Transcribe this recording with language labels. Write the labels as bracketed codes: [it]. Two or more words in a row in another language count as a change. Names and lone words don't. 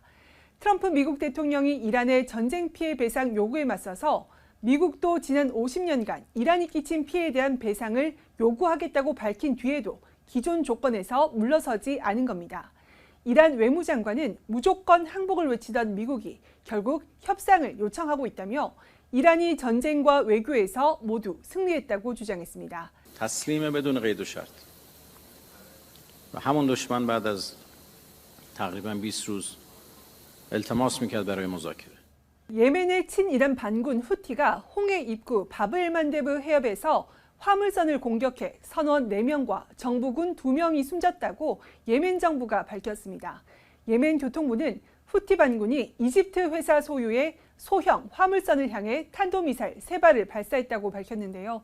[ko] 트럼프 미국 대통령이 이란의 전쟁 피해 배상 요구에 맞서서 미국도 지난 50년간 이란이 끼친 피해에 대한 배상을 요구하겠다고 밝힌 뒤에도 기존 조건에서 물러서지 않은 겁니다. 이란 외무장관은 무조건 항복을 외치던 미국이 결국 협상을 요청하고 있다며 이란이 전쟁과 외교에서 모두 승리했다고 주장했습니다. [fa] تسلیم بدون قید و شرط. و همون دشمن بعد از تقریبا 20 روز التماس میکرد برای مذاکره. [ko] 예멘의 친이란 반군 후티가 홍해 입구 바브엘만데브 해협에서 화물선을 공격해 선원 4명과 정부군 2명이 숨졌다고 예멘 정부가 밝혔습니다. 예멘 교통부는 후티 반군이 이집트 회사 소유의 소형 화물선을 향해 탄도미사일 3발을 발사했다고 밝혔는데요.